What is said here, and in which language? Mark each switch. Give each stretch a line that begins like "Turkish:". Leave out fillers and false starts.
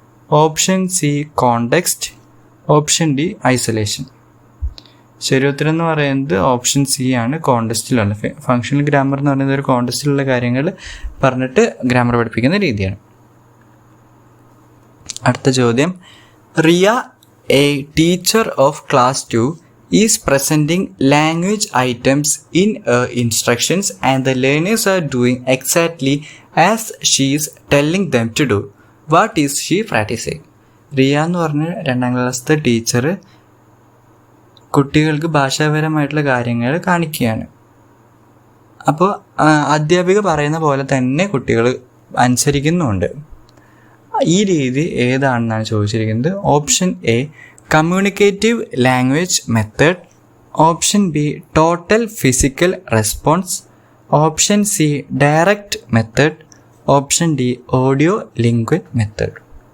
English: Option C, context. Option D, isolation.
Malayalam: ശരി ഉത്തരം എന്ന് പറയുന്നത് ഓപ്ഷൻ സി ആണ്, കോണ്ടെക്സ്റ്റിലുള്ള. ഫങ്ഷണൽ ഗ്രാമർ എന്ന് പറയുന്നത് ഒരു കോണ്ടെക്സ്റ്റിലുള്ള കാര്യങ്ങൾ പറഞ്ഞിട്ട് ഗ്രാമർ പഠിപ്പിക്കുന്ന രീതിയാണ്. അടുത്ത ചോദ്യം.
English: Riya, a teacher of class 2, is presenting language items in her instructions and the learners are doing exactly as she is telling them to do. What is she practicing?
Malayalam: Riya എന്ന് പറഞ്ഞ 2ാം ക്ലാസ്സിലെ ടീച്ചർ കുട്ടികൾക്ക് ഭാഷാപരമായിട്ടുള്ള കാര്യങ്ങൾ കാണിക്കുകയാണ്. അപ്പോൾ അധ്യാപിക പറയുന്ന പോലെ തന്നെ കുട്ടികൾ അനുസരിക്കുന്നുമുണ്ട്. ഈ രീതി ഏതാണെന്നാണ് ചോദിച്ചിരിക്കുന്നത്.
English: Option A communicative language method, option B total physical response, option C direct method, option D audio lingual method.